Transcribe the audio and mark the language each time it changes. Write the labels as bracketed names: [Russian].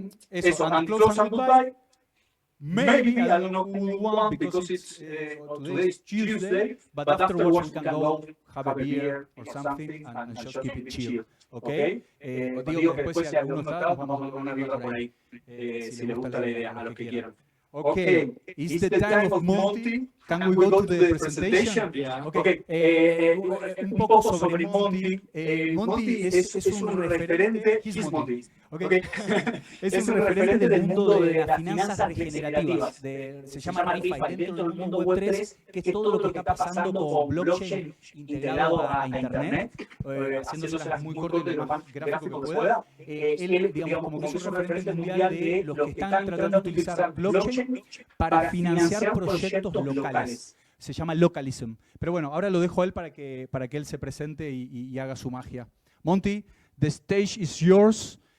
[Spanish] Eso, [English] and close and goodbye. Maybe, I don't know who will want because it's today is Tuesday, but afterwards we can go have a beer or something and just keep it chill. Okay? [Spanish] Digo que después si alguno está, vamos a tomar una birra por ahí, si les gusta la idea, a los que quieran. [English] Okay, it's the time of Monty. Can we go to the presentation? Yeah. Okay. [Spanish] Un poco sobre Monty. Monty es un referente. [English] He's Monty. Okay. [Spanish] Es un referente del mundo de las finanzas regenerativas. Se llama ReFi dentro del mundo Web3, que es todo lo que está pasando con blockchain integrado a Internet, haciéndoselas muy corto y lo más gráfico que pueda. Él, digamos, como que es un referente mundial de los que están tratando de utilizar blockchain para financiar proyectos locales. Se llama localism. Pero bueno, ahora lo dejo a él para que él se presente y haga su magia. [English] Monty, the stage is yours.